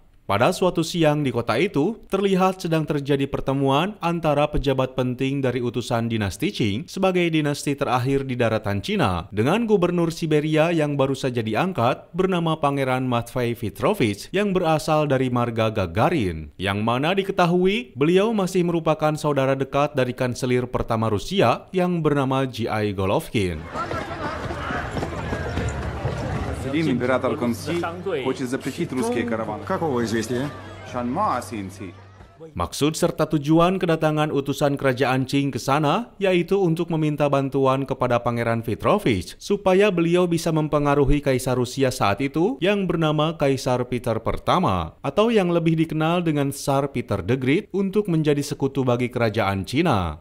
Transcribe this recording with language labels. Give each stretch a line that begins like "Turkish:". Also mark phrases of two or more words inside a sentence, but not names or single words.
Indonesian: Pada suatu siang di kota itu, terlihat sedang terjadi pertemuan antara pejabat penting dari utusan dinasti Qing sebagai dinasti terakhir di daratan Cina dengan gubernur Siberia yang baru saja diangkat bernama Pangeran Matvei Petrovich yang berasal dari marga Gagarin, yang mana diketahui beliau masih merupakan saudara dekat dari kanselir pertama Rusia yang bernama G.I. Golovkin.
Russian: Император Константин хочет запретить русские караваны. Какого известия? Шанма Асинси.
Indonesian: Maksud serta tujuan kedatangan utusan kerajaan Qing ke sana yaitu untuk meminta bantuan kepada Pangeran Petrovich supaya beliau bisa mempengaruhi Kaisar Rusia saat itu yang bernama Kaisar Peter pertama atau yang lebih dikenal dengan Tsar Peter the Great untuk menjadi sekutu bagi kerajaan Cina.